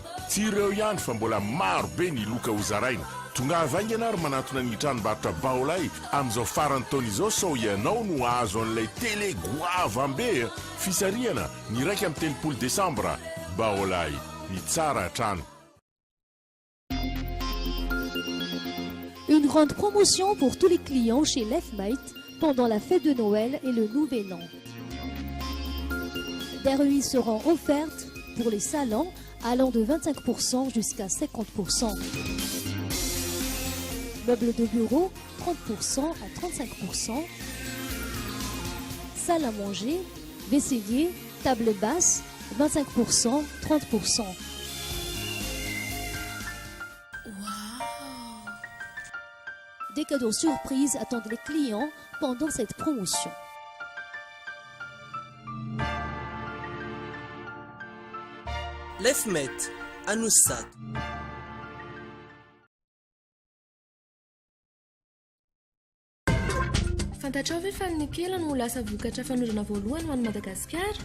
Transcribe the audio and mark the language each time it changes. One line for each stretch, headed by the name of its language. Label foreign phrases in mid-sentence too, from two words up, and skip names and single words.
Malagasy: Tsy ireo ihany fa mbola maro be ny loka ho zaraina. Tonga avaingana ary manatona ny tranombarotra Baolay amin'izao farany taona izao sao ianao no azo an'ilay télé goavambe. Fisariana ny 1 amin'ny telopolo desambra. Baolay, ny tsara trano.
French: Une grande promotion pour tous les clients chez Lefmate pendant la fête de Noël et le Nouvel An. Des remises seront offertes pour les salons allant de 25% jusqu'à 50%. Meubles de bureau, 30% à 35%. Salle à manger, vaisselier, table basse, 25%, 30%. Des cadeaux surprises attendent les clients pendant cette promotion. Lefmate, Anoussad.
Malagasy: Fantatrao ve fa ny kela no lasa vokatra fanorana voalohany ho an'i Madagasikara?